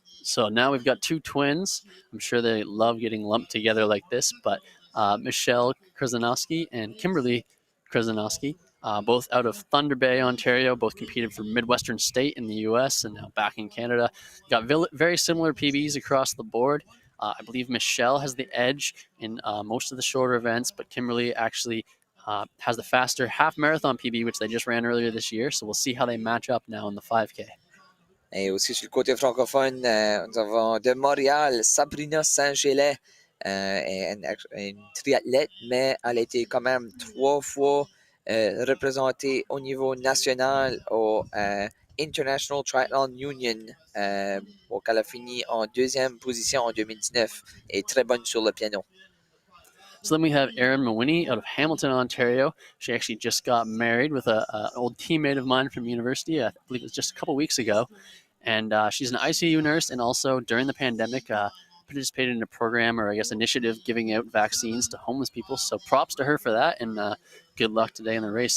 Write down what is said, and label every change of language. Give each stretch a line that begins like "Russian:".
English: So now we've got two twins. I'm sure they love getting lumped together like this, but Michelle Krasnowski and Kimberly Krasnowski, both out of Thunder Bay, Ontario, both competed for Midwestern State in the U.S. and now back in Canada. Got very similar PBs across the board. I believe Michelle has the edge in most of the shorter events, but Kimberly actually has the faster half marathon PB, which they just ran earlier this year. So we'll see how they match up now in the 5K.
French: Et aussi sur le côté francophone, nous avons de Montréal, Sabrina Saint-Gelais, une triathlète, mais elle a été quand même 3 fois représentée au niveau national au International Triathlon Union, qu'elle a fini en 2e position en 2019 et très bonne sur le piano.
English: So then we have Erin Mawhinney out of Hamilton, Ontario. She actually just got married with an old teammate of mine from university. I believe it was just a couple weeks ago. And she's an ICU nurse and also during the pandemic participated in a program or I guess initiative giving out vaccines to homeless people. So props to her for that and good luck today in the race.